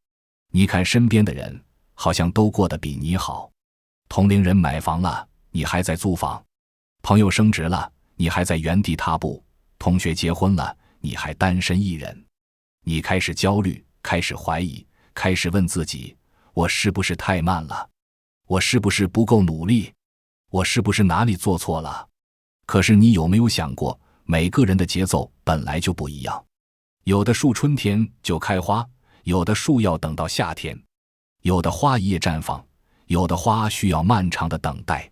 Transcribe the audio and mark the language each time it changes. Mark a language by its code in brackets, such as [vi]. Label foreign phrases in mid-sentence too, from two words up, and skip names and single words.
[zh] 你看身邊的人，好像都過得比你好。同龄人買房了，你還在租房；朋友升職了，你還在原地踏步；同學結婚了，你還單身一人。你開始焦慮，開始懷疑，開始問自己，我是不是太慢了？我是不是不夠努力？我是不是哪裡做錯了？可是你有沒有想過，每個人的節奏本來就不一樣。有的树春天就開花，有的樹要等到夏天，有的花一夜綻放，有的花需要漫長的等待。